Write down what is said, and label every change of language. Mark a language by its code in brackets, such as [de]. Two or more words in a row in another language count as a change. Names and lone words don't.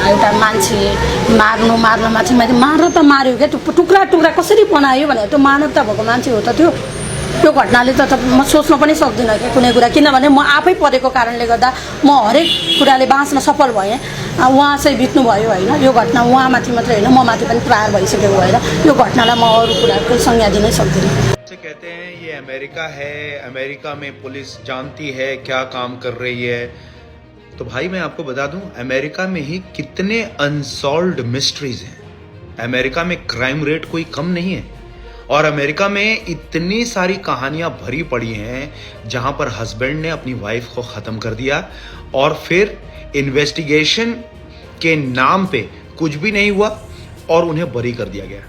[ne] एउटा मान्छे मार्न माथि मार्न त मार्यो क्या, त्यो टुक्रा टुक्रा कसरी बनायो भनेर त्यो मानवता भएको मान्छे हो त त्यो। त्यो घटनाले त म सोच्न पनि सक्दिनँ कि कुनै कुरा, किनभने म आफै परेको कारणले गर्दा म हरेक कुराले बाँच्न सफल भएँ। उहाँ चाहिँ बित्नुभयो होइन। यो घटना उहाँमाथि मात्रै होइन, म माथि पनि प्रहार भइसकेको भएर यो घटनालाई म अरू कुराको संज्ञा दिनै सक्दिनँ। [hi] कहते हैं ये अमेरिका है, अमेरिका में पुलिस जानती है क्या काम कर रही है। तो भाई मैं आपको बता दूं, अमेरिका में ही कितने [en] unsolved mysteries [hi] हैं। अमेरिका में [en] crime rate [hi] कोई कम नहीं है और अमेरिका में इतनी सारी कहानियां भरी पड़ी हैं जहां पर हस्बैंड ने अपनी वाइफ को खत्म कर दिया और फिर इन्वेस्टिगेशन के नाम पे कुछ भी नहीं हुआ और उन्हें बरी कर दिया गया।